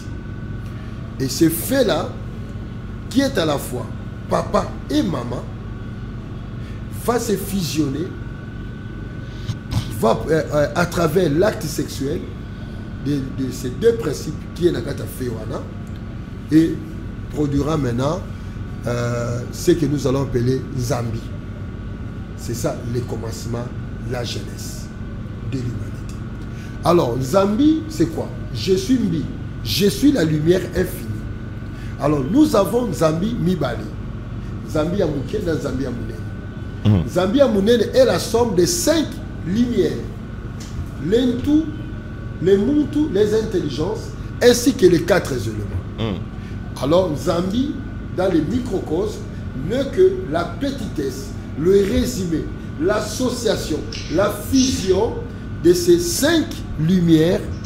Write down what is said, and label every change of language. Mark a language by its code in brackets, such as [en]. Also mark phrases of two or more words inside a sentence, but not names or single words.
[fr] Et ce fait-là, qui est à la fois papa et maman, va se fusionner à travers l'acte sexuel de ces deux principes qui est Nakata Féwana et produira maintenant ce que nous allons appeler Zambi. C'est ça le commencement, la jeunesse de l'humanité. Alors, Zambi, c'est quoi? Je suis Mbi, je suis la lumière infinie. Alors, nous avons Zambi Mibali. Zambi Amouké dans Zambi Amounene. Zambi Amounene est la somme de 5 lumières. L'Intu, les Muntu, les intelligences, ainsi que les 4 éléments. Alors, Zambi, dans les microcosmes, n'est que la petitesse, le résumé, l'association, la fusion de ces 5 lumières.